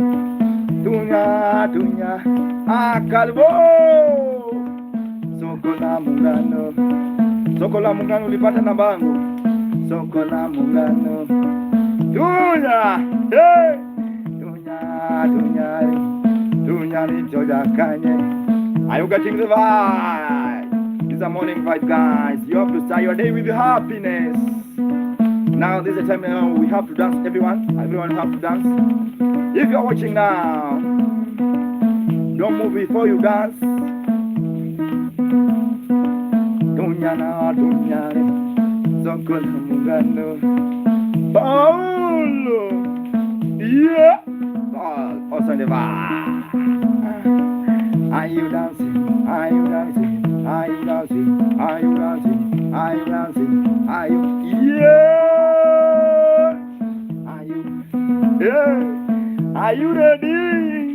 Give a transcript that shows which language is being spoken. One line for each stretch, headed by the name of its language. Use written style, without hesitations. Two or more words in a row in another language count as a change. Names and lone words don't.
English: Tunya. Calvo. Sokola Mungano ulipata na bango. Sokola Mungano. Tunya. Hey. Tunya lichoja kanye. Are you getting the vibe? It's a morning vibe, guys. You have to start your day with happiness. Now this is the time we have to dance. Everyone have to dance. If you're watching now, don't move before you dance. Dunyana, dunyane, zokol mungano, Paulo, yeah. Also the vibe. Are you dancing? Are you dancing? Are you dancing? Are you dancing? Are you dancing? Are you? Yeah. Are you? Yeah. Are you ready?